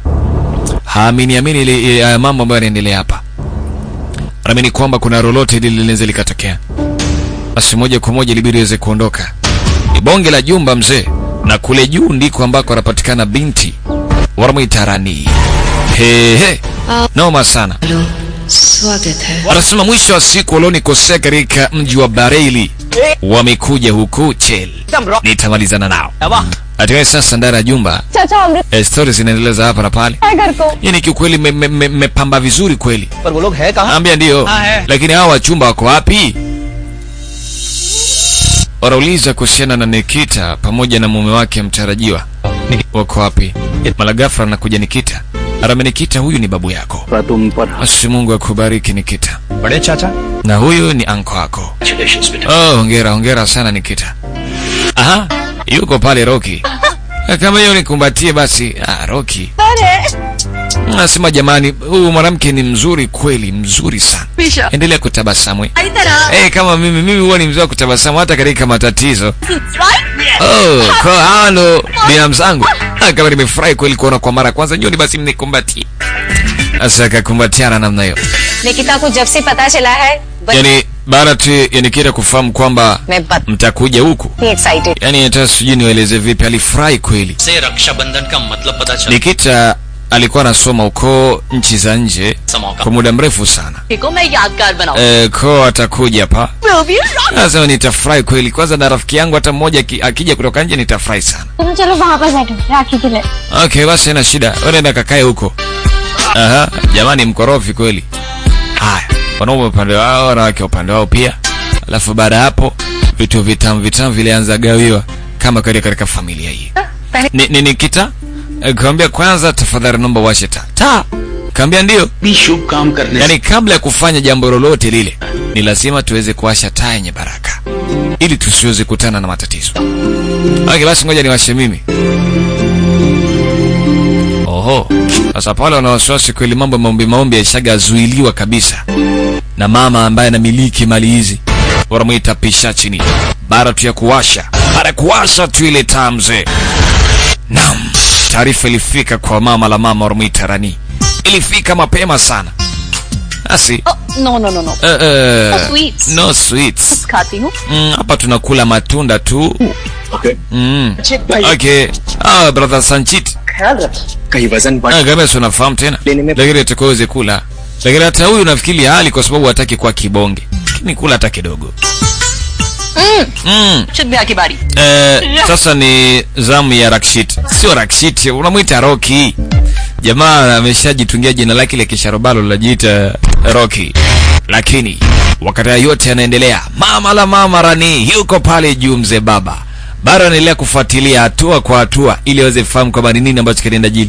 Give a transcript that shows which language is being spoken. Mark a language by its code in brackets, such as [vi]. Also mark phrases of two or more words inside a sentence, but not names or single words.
[sw] Haamini ile mambo ambayo yanaendelea hapa. Anaamini kwamba kuna lolote linaweza likatokea. Basi moja kwa moja ilibidi aweze kuondoka. Ni bonge la jumba mzee, na kule juu ndiko ambako anapatikana binti wanamuita Rani. Noma sana. [hi] स्वागत है। [sw] Wanasema mwisho wa siku walionikosea katika mji wa Bareilly wamekuja huku Chel. Nitamalizana nao. Hatimaye sasa ndani ya jumba [hi] चाचा अमृत [sw] stories zinaendeleza hapa na pale. [hi] है घर को. [sw] Yaani kiukweli mmepamba vizuri kweli. [hi] पर वो लोग है कहाँ [sw] Ambia ndio. Lakini hawa wachumba wako wapi? Wanauliza kuhusiana na Nikita pamoja na mume wake mtarajiwa. Wako wapi? Mara ghafla anakuja Nikita. Arame Nikita, huyu ni babu yako. [hi] तुम पर [sw] Asi Mungu akubariki Nikita. [hi] बड़े चाचा [sw] Na huyu ni anko wako. Oh, hongera sana Nikita. Aha, yuko pale Rocky. Kama hiyo nikumbatie basi. Rocky. Nasema jamani, huyu mwanamke ni mzuri kweli, mzuri sana. Endelea kutabasamu. Kama mimi huwa ni mzuri kutabasamu hata katika matatizo. Kwa halo binamu zangu. Kama nimefurahi kweli kuona kwa mara kwanza, njoni basi mnikumbatie. Asa akakumbatiana namna hiyo. [hi] निकिता को जब से पता चला है [sw] Yaani baada tu ya Nikita kufahamu kwamba [hi] मैं बहुत [sw] mtakuja huku. [hi] एक्साइटेड. [sw] Yaani hata sijui niwaeleze vipi, alifurahi kweli. [hi] से रक्षाबंधन का मतलब पता चला [sw] Nikita alikuwa anasoma uko nchi za nje kwa muda mrefu sana. [hi] को मैं यादगार बनाऊं। [sw] Kwa atakuja hapa. Sasa nitafurahi kweli. Kwanza na rafiki yangu hata mmoja akija kutoka nje nitafurahi sana. [hi] चलो वहाँ पर बैठो राखी के लिए. [sw] Okay, basi haina shida. Wewe nenda kakae huko. Aha, jamani mkorofi kweli. Haya, wanaume upande wao, wanawake upande wao pia. Alafu baada hapo vitu vitamu vilianza gawiwa kama katika familia hii. Ni Nikita? Kaambia kwanza tafadhali naomba washe taa. Kaambia ndio. [hi] भी शुभ काम करने [sw] Yaani kabla ya kufanya jambo lolote lile ni lazima tuweze kuwasha taa yenye baraka ili tusiweze kutana na matatizo. Okay, basi ngoja niwashe mimi. Oho. Sasa pale wana wasiwasi kweli, maombi yashagazuiliwa kabisa na mama ambaye anamiliki mali hizi. Wanamuita Pishachini. Baada tu ya kuwasha tu ile taa mzee. Naam. Taarifa ilifika kwa mama wanamuita Rani. Ilifika mapema sana. Asi. [en] no no no no sweets. No sweets. [hi] खाती हूँ। [sw] Hapa tunakula matunda tu. [en] Okay. Okay. Brother Sanchit. [hi] ख्याल रखना, कहीं वजन बढ़ [sw] kama si unafahamu tena, [hi] लेने में [sw] lakini atakaweze kula. Lakini hata huyu nafikiri hali kwa sababu hataki kuwa kibonge, lakini kula hata kidogo. [hi] शुद्ध की बारी. [sw] Sasa ni zamu ya Rakshit. Sio Rakshit, unamuita Rocky. Jamaa ameshajitungia jina lake ile kisharobalo linajiita Rocky. Lakini wakati yote yanaendelea, mama Rani yuko pale juu, mzee baba bado anaendelea kufuatilia hatua kwa hatua ili aweze kufahamu kwamba ni nini ambacho kinaenda jili.